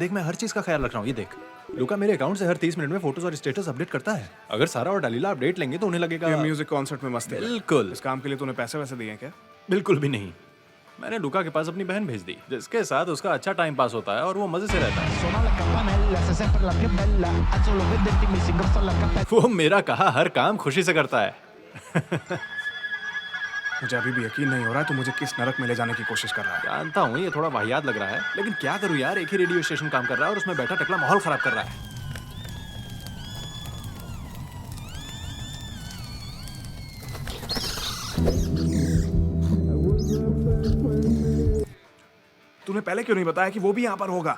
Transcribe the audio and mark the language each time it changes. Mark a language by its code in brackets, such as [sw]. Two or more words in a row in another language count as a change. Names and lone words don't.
[hi] देख, मैं हर चीज का ख्याल रख रहा हूँ। ये देख, लूका मेरे अकाउंट से हर 30 मिनट में फोटोज और [en] status update [hi] करता है। अगर सारा और डलीला अपडेट लेंगे तो उन्हें लगेगा ये [en] music concert [hi] में मस्ती है। बिल्कुल। इस काम के लिए तूने पैसे वैसे दिए हैं क्या? बिल्कुल भी नहीं। मैंने लूका के पास अपनी बहन भेज दी, जिसके साथ उसका अच्छा [en] time pass [hi] होता है और वो मजे से रहता है। [it] Suona la campanella, sei sempre la più bella. Alzo lo vederti mi si ingrossa la cappella. [hi] वो मेरा कहा हर काम खुशी से करता है। मुझे अभी भी यकीन नहीं हो रहा है तू मुझे किस नरक में ले जाने की कोशिश कर रहा है। जानता हूँ ये थोड़ा वाहियात लग रहा है, लेकिन क्या करूँ यार, एक ही [en] radio station [hi] काम कर रहा है और उसमें बैठा टकला माहौल खराब कर रहा है। तूने पहले क्यों नहीं बताया कि वो भी यहाँ पर होगा?